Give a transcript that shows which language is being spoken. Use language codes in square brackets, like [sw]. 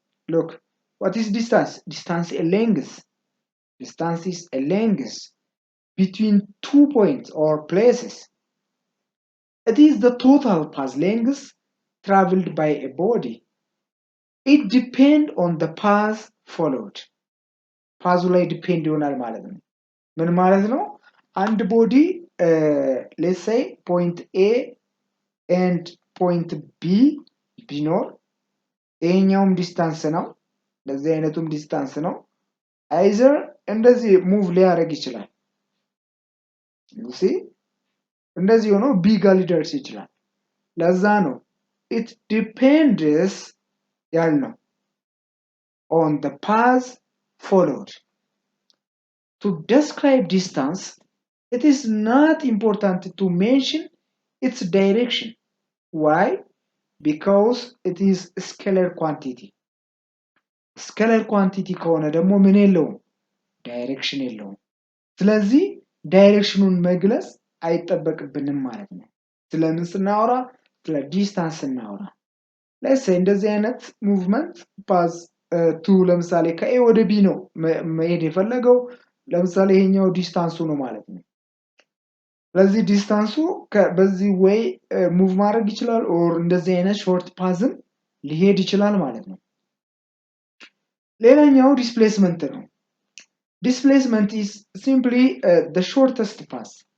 [en] Look, what is distance? Distance is a length. Distance is a length between 2 points or places. It is the total path length traveled by a body. it depends on the path followed. [am] ፓዙ ላይ ዲፔንድ ይሆናል ማለት ነው። ምን ማለት ነው? አንድ ቦዲ [en] let's say point A and point B [am] ቢኖር ይሄኛውም ዲስታንስ ነው፣ ለዚህ አይነቱም ዲስታንስ ነው። አይዘር እንደዚህ ሙቭ ሊያደርግ ይችላል። see እንደዚህ ሆኖ ቢ ጋር ሊደርስ ይችላል። ለዛ ነው [en] it depends [am] ያልነው [en] on the path followed. To describe distance, it is not important to mention its direction. Why? Because it is a scalar quantity. [am] Scalar quantity ከሆነ ደግሞ ምን የለውም? ዳይሬክሽን የለውም። ስለዚህ ዳይሬክሽኑን መግለጽ አይጠበቅብንም ማለት ነው። ስለምን ስናወራ? ስለ ዲስታንስ ስናወራ። [en] let's say [am] እንደዚህ አይነት ሙቭመንት ፓዝ ቱ ለምሳሌ ከኤ ወደ ቢ ነው መሄድ የፈለገው። ለምሳሌ ይሄኛው ዲስታንሱ ነው ማለት ነው። ስለዚህ ዲስታንሱ በዚህ ወይ ሙቭ ማድረግ ይችላል ኦር እንደዚህ አይነት ሾርት ፓዝም ሊሄድ ይችላል ማለት ነው። ሌላኛው ዲስፕሌስመንት ነው። [en] Displacement is simply the shortest path.